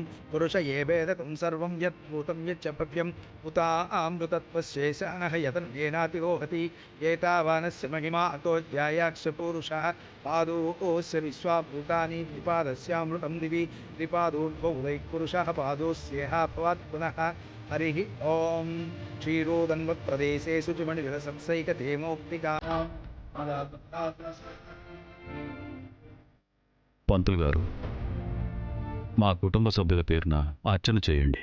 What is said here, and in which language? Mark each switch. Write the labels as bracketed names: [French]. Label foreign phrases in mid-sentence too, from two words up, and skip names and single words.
[Sanskrit] पुरुष एवेदकं सर्वं यद्भूतं यच्च भव्यम् उतामृतत्वशेषाणः यतन्येनातिरोहति एतावानस्य महिमा अतोऽध्यायाक्ष पुरुषः पादोऽस्य विश्वाभूतानि द्विपादस्यामृतं दिवि द्विपादोद्भौ पुरुषः पादोऽस्येह भवात् पुनः हरिः ॐ क्षीरोदन्वत्प्रदेशे शुचिमणिविलसंसैकधेमोक्तिका [Telugu] పంతులు గారు, మా కుటుంబ సభ్యుల పేరున అర్చన చేయండి.